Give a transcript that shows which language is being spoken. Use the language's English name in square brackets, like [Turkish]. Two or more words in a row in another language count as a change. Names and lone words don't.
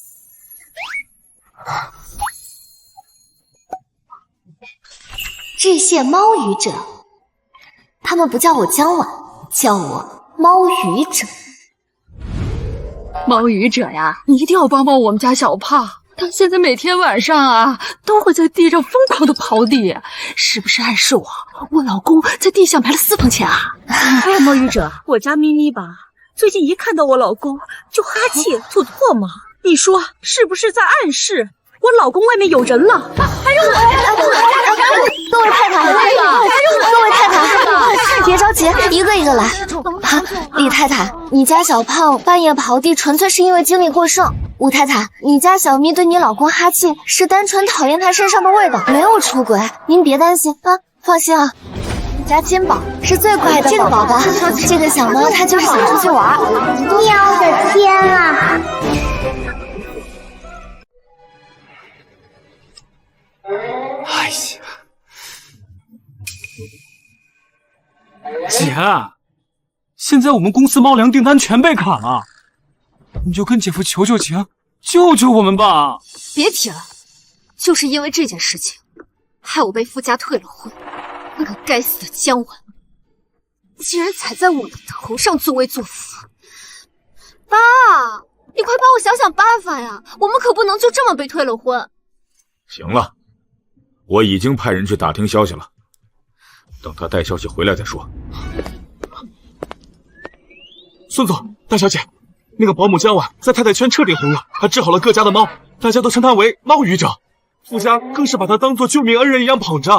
[Chinese] 致謝貓語者，他們不叫我江婉，叫我貓語者。貓語者呀，你一定要幫幫我們家小胖，他現在每天晚上啊都會在地上瘋狂的刨地，是不是暗示我老公在地下埋了私房錢啊？哎呀，貓語者，我家咪咪吧，最近一看到我老公就哈氣吐唾沫，你說是不是在暗示我老公外面有人了？還有各位太太，各位太太，別着急，一個一個來。李太太，你家小胖半夜刨地純粹是因為精力過剩。吳太太，你家小咪對你老公哈氣是單純討厭他身上的味道，沒有出軌，您別擔心啊，放心啊。你家金寶是最乖的寶寶，這個小貓它就是想出去玩。喵的天啊！哎呀，姐，现在我們公司貓糧訂單全被砍了，你就跟姐夫求求情，救救我們吧！別提了，就是因為這件事情，害我被傅家退了婚。那個該死的江婉，竟然踩在我的頭上作威作福。爸，你快幫我想想辦法呀！我們可不能就這麼被退了婚。行了，我已經派人去打聽消息了，等他帶消息回來再說。孫總，大小姐，那個保姆江婉在太太圈徹底紅了，還治好了各家的貓，大家都稱她為貓語者，傅家更是把她當作救命恩人一樣捧着。